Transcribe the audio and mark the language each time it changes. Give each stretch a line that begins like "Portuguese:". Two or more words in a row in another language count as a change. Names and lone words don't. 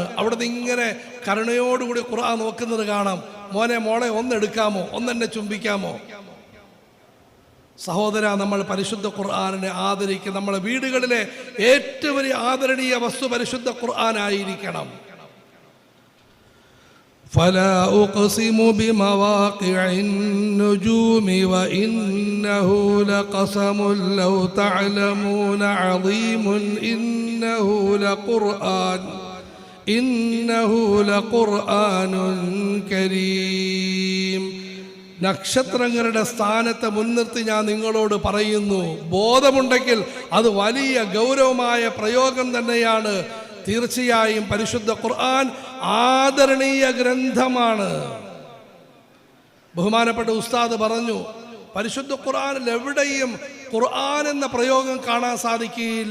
Malayalam: അവിടുന്ന് ഇങ്ങനെ കരുണയോടുകൂടി ഖുർആൻ നോക്കുന്നത് കാണാം. മോളെ ഒന്നെടുക്കാമോ, ഒന്നെന്നെ ചുംബിക്കാമോ? സഹോദര, നമ്മൾ പരിശുദ്ധ ഖുർആനിനെ ആദരിക്കുക. നമ്മളെ വീടുകളിലെ ഏറ്റവും വലിയ ആദരണീയ വസ്തു പരിശുദ്ധ ഖുർആനായിരിക്കണം.
Arabic: فلا أقسم بمواقع النجوم وإنه لقسم لو تعلمون عظيم إنه لقرآن كريم.
Malayalam: നക്ഷത്രങ്ങളുടെ സ്ഥാനത്തെ മുൻനിർത്തി ഞാൻ നിങ്ങളോട് പറയുന്നു. ബോധമുണ്ടെങ്കിൽ അത് വലിയ ഗൗരവമായ പ്രയോഗം തന്നെയാണ്. തീർച്ചയായും പരിശുദ്ധ ഖുർആൻ ആദരണീയ ഗ്രന്ഥമാണ്. ബഹുമാനപ്പെട്ട ഉസ്താദ് പറഞ്ഞു, പരിശുദ്ധ ഖുർആനിൽ എവിടെയും ഖുർആൻ എന്ന പ്രയോഗം കാണാൻ സാധിക്കുകയില്ല.